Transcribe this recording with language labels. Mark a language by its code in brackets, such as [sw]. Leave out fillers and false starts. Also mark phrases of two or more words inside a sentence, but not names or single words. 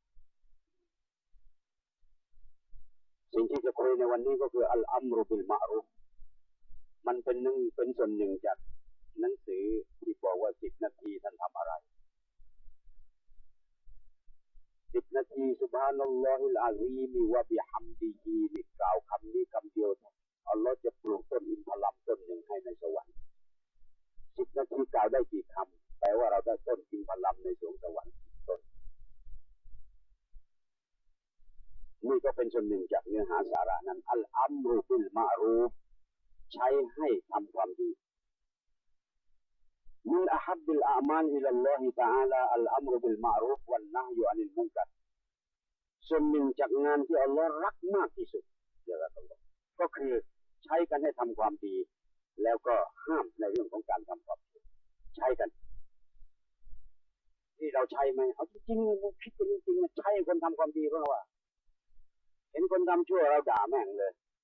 [th] สิ่งที่จะคุยในวันนี้ก็คือ [ar] الأمر بالمعروف [th] มันเป็นส่วนหนึ่งจากหนังสือที่บอกว่า10 นาทีท่านทำอะไร10 นาที [ar] سبحان الله العظيم وبحمده [th] นี่กล่าวคำนี้คำเดียวอัลลอฮ์จะปลูกต้นอินทผลัมต้นหนึ่งให้ในสวรรค์10 นาทีกล่าวได้กี่คำแปลว่าเราได้ต้นอินทผลัมในสวงสวรรค์ต้น นี่ก็เป็นส่วนหนึ่งจากเนื้อหาสาระนั้น [ar] الأمر بالمعروف [th] ใช้ให้ทำความดี [ar] من أحب الأعمال إلى الله تعالى الأمر بالمعروف والنهي عن المنكر [th] ส่วนหนึ่งจากงานที่อัลลอฮ์รักมากที่สุดก็คือใช้กันให้ทำความดีแล้วก็ห้ามในเรื่องของการทำความชั่วใช้กันที่เราใช้ไหมเอาจริงๆคิดกันจริงๆใช้คนทำความดีเพราะว่าเห็นคนทำชั่วเราด่าแม่งเลย